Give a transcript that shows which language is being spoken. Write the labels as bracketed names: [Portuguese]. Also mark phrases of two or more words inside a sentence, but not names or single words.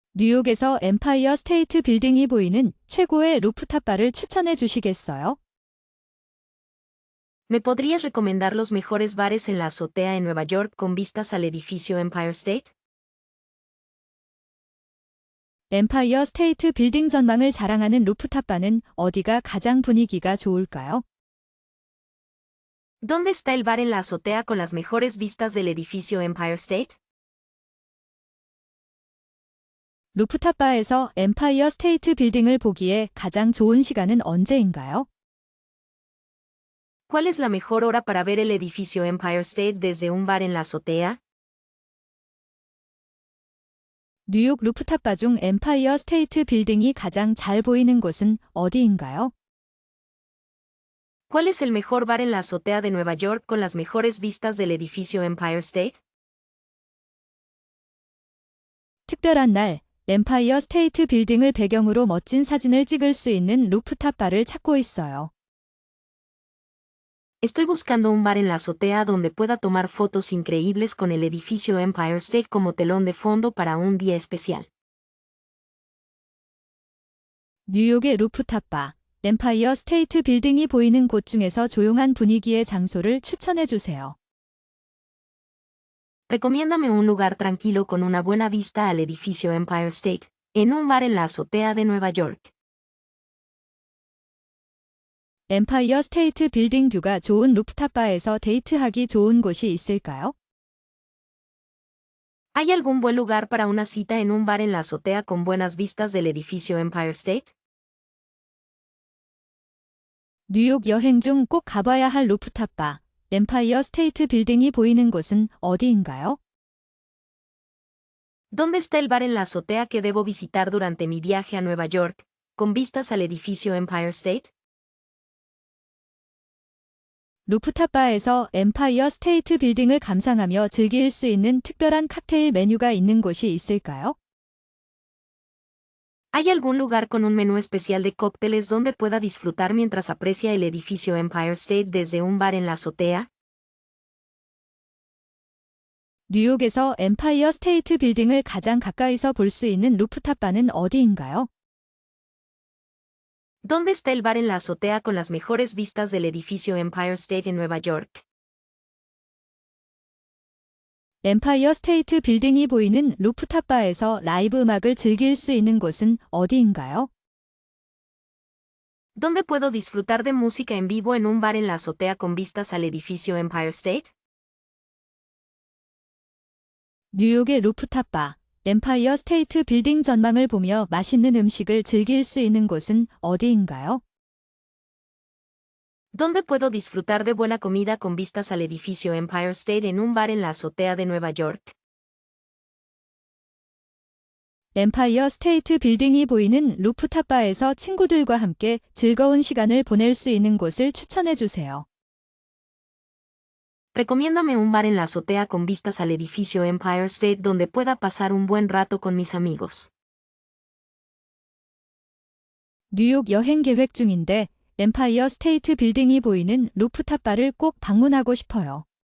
[Korean] 뉴욕에서 엠파이어 스테이트 빌딩이 보이는 최고의 루프탑 바를 추천해 주시겠어요? [Spanish] ¿Me podrías recomendar los mejores bares en la azotea en Nueva York con vistas al edificio Empire State? [Korean] 엠파이어 스테이트 빌딩 전망을 자랑하는 루프탑 바는 어디가 가장 분위기가 좋을까요? [Spanish] ¿Dónde está el bar en la azotea con las mejores vistas del edificio Empire State? [Korean] 루프탑 바에서 엠파이어 스테이트 빌딩을 보기에 가장 좋은 시간은 언제인가요? [Spanish] ¿Cuál es la mejor hora para ver el edificio Empire State desde un bar en la azotea? [Korean] 뉴욕 루프탑 바 중 엠파이어 스테이트 빌딩이 가장 잘 보이는 곳은 어디인가요? [Spanish] ¿Cuál es el mejor bar en la azotea de Nueva York con las mejores vistas del edificio Empire State? [Korean] 특별한 날, 엠파이어 스테이트 빌딩을 배경으로 멋진 사진을 찍을 수 있는 루프탑 바를 찾고 있어요. [Spanish] Estoy buscando un bar en la azotea donde pueda tomar fotos increíbles con el edificio Empire State como telón de fondo para un día especial. [Korean] 뉴욕의 루프탑 바, 엠파이어 스테이트 빌딩이 보이는 곳 중에서 조용한 분위기의 장소를 추천해 주세요. [Spanish] Recomiéndame un lugar tranquilo con una buena vista al edificio Empire State, en un bar en la azotea de Nueva York. [Korean] 엠파이어 스테이트 빌딩 뷰가 좋은 루프탑 바에서 데이트하기 좋은 곳이 있을까요? [Spanish] ¿Hay algún buen lugar para una cita en un bar en la azotea con buenas vistas del edificio Empire State? [Korean] 뉴욕 여행 중 꼭 가봐야 할 루프탑 바, 엠파이어 스테이트 빌딩이 보이는 곳은 어디인가요? [Spanish] ¿Dónde está el bar en la azotea que debo visitar durante mi viaje a Nueva York, con vistas al edificio Empire State? [Korean] 루프탑 바에서 엠파이어 스테이트 빌딩을 감상하며 즐길 수 있는 특별한 칵테일 메뉴가 있는 곳이 있을까요? [Spanish] ¿Hay algún lugar con un menú especial de cócteles donde pueda disfrutar mientras aprecia el edificio Empire State desde un bar en la azotea? [Korean] 뉴욕에서 엠파이어 스테이트 빌딩을 가장 가까이서 볼 수 있는 루프탑 바는 어디인가요? [Spanish] ¿Dónde está el bar en la azotea con las mejores vistas del edificio Empire State en Nueva York? [Korean] 엠파이어 스테이트 빌딩이 보이는 루프탑 바에서 라이브 음악을 즐길 수 있는 곳은 어디인가요? [Spanish] ¿Dónde puedo disfrutar de música en vivo en un bar en la azotea con vistas al edificio Empire State? [Korean] 뉴욕의 루프탑 바, 엠파이어 스테이트 빌딩 전망을 보며 맛있는 음식을 즐길 수 있는 곳은 어디인가요? [Spanish] ¿Dónde puedo disfrutar de buena comida con vistas al edificio Empire State en un bar en la azotea de Nueva York? [Korean] 엠파이어 스테이트 빌딩이 보이는 루프탑 바에서 친구들과 함께 즐거운 시간을 보낼 수 있는 곳을 추천해 주세요. [Spanish] Recomiéndame un bar en la azotea con vistas al edificio Empire State donde pueda pasar un buen rato con mis amigos. [Korean] 뉴욕 여행 계획 중인데 엠파이어 스테이트 빌딩이 보이는 루프탑 바를 꼭 방문하고 싶어요.